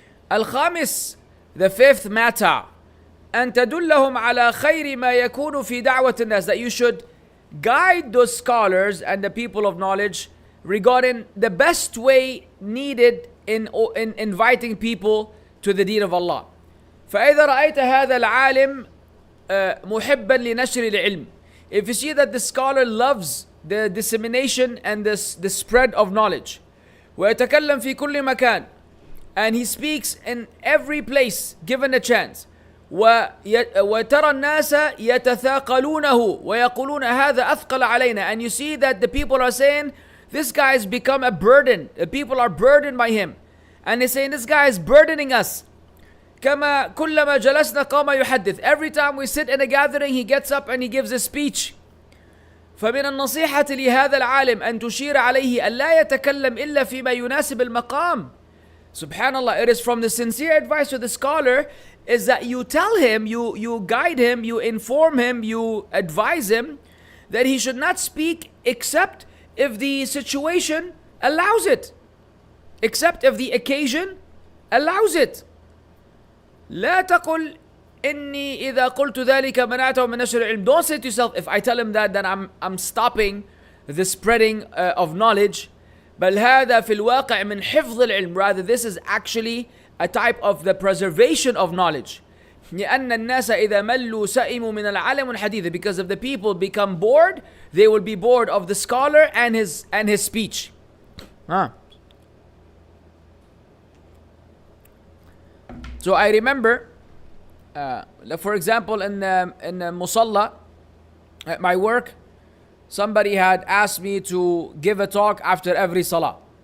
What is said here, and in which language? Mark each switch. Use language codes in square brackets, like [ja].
[en] Al-Khamis, the fifth matter, [ar] أن تدلهم على خير ما يكون في دعوة الناس, [en] that you should guide those scholars and the people of knowledge regarding the best way needed in inviting people to the deen of Allah. [ar] فإذا رأيت هذا العالم محبا لنشر العلم. [en] If you see that the scholar loves the dissemination and the spread of knowledge, [ar] ويتكلم في كل مكان, [en] and he speaks in every place given a chance, [ar] وترى الناس يتثاقلونه ويقولون هذا أثقل علينا, [en] and you see that the people are saying this guy has become a burden, the people are burdened by him, and they're saying this guy is burdening us. [ar] كما كلما جلسنا قام يحدث. [en] Every time we sit in a gathering, he gets up and he gives a speech. [ar] فمن النصيحة لهذا العالم أن تشير عليه ألا يتكلم إلا فيما يناسب المقام. [en] Subhanallah, it is from the sincere advice to the scholar is that you tell him, you guide him, you inform him, you advise him that he should not speak except if the situation allows it, except if the occasion allows it. [ar] لا تقل إني إذا قلت ذلك منعته من نشر العلم. [en] Don't say to yourself, if I tell him that, then I'm stopping the spreading of knowledge. [ar] بل هذا في الواقع من حفظ العلم. [en] Rather, this is actually a type of the preservation of knowledge. [ar] لأن الناس إذا ملوا سئموا من العالم والحديث. [en] Because if the people become bored, they will be bored of the scholar and his speech. So I remember, for example, in Musalla, at my work, somebody had asked me to give a talk after every salah.